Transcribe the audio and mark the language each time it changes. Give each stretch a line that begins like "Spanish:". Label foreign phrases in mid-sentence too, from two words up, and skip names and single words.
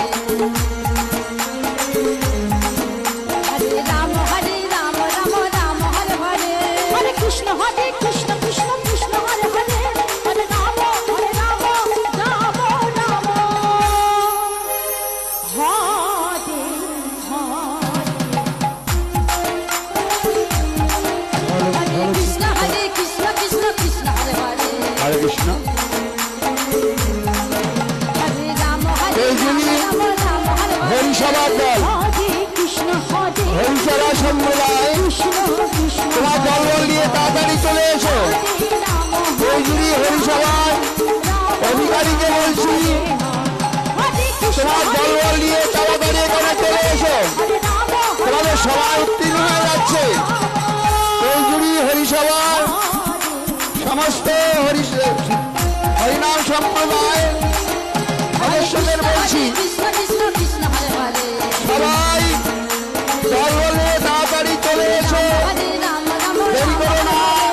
Bangla: Hare Rama Rama Hare Hare Hare Krishna Krishna Hare Hare Hare Rama Rama Rama Hare Hare Hare Krishna Krishna Hare Hare Hare Krishna Hare Rama Rama Hare হরি সভা দল Hare Krishna হরি সভা সম্প্রদায় তোমার দল নিয়ে তাড়াতাড়ি চলে এসো বৈজুরি হরি সভার অধিকারীকে বলছি তোমার দল নিয়ে তাড়াতাড়ি এখানে চলে এসো তোমাদের সবাই উত্তীর্ণ হয়ে যাচ্ছে বৈজুরি হরি সভার সমস্ত হরিনাম সম্প্রদায় সদস্যদের বলছি সবাই দল নিয়ে তাড়াতাড়ি চলে এসো দেরি করো না